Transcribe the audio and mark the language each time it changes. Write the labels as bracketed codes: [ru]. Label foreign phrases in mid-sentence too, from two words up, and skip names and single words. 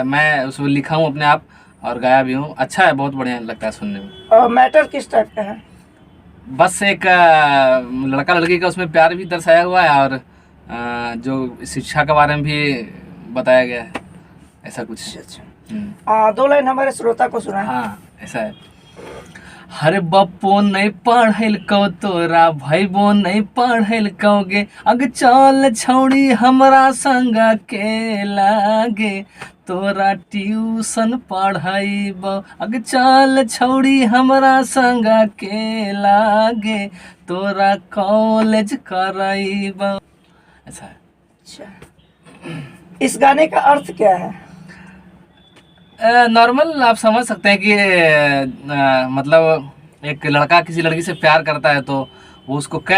[hi] मैं उसमें लिखा हूँ अपने आप और गाया भी हूँ। अच्छा है, बहुत बढ़िया लगता है सुनने में। मैटर किस टाइप का है? बस एक लड़का लड़की का उसमें प्यार भी दर्शाया हुआ है और जो शिक्षा के बारे में भी बताया गया है, ऐसा कुछ। अच्छा। 2 लाइन हमारे श्रोता को सुना। हाँ ऐसा है। [anp] हरे बप्पो नहीं पढ़ल को तोरा भैबो नहीं पढ़ल कहोगे अग चल छौड़ी हमरा संग के लागे तोरा ट्यूशन पढ़ाइब अग चल छौड़ी हमरा संग के लागे तोरा कॉलेज कराइब, [hi] ऐसा है। अच्छा, इस गाने का अर्थ क्या है? नॉर्मल आप समझ सकते हैं कि मतलब एक लड़का किसी लड़की से प्यार करता है तो वो उसको कह